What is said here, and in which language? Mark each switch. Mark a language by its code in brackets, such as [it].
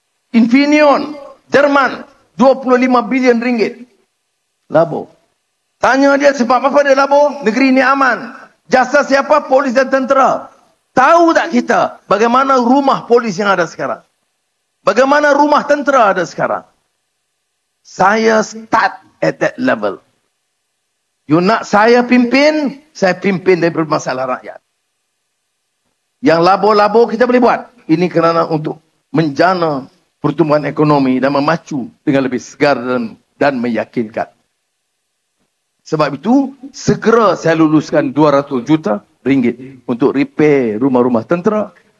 [ms] Infineon, Jerman. 25 bilion ringgit. Labo. Tanya dia sebab apa dia labo? Negeri ini aman. Jasa siapa? Polis dan tentera. Tahu tak kita bagaimana rumah polis yang ada sekarang? Bagaimana rumah tentera ada sekarang? [en] Saya start at that level. [ms] You nak saya pimpin daripada masalah rakyat. Yang labo-labo kita boleh buat. Ini kerana untuk menjana pertumbuhan ekonomi dan memacu dengan lebih segar dan meyakinkan. Sebab itu, segera saya luluskan 200 juta ringgit untuk repair rumah-rumah tentera.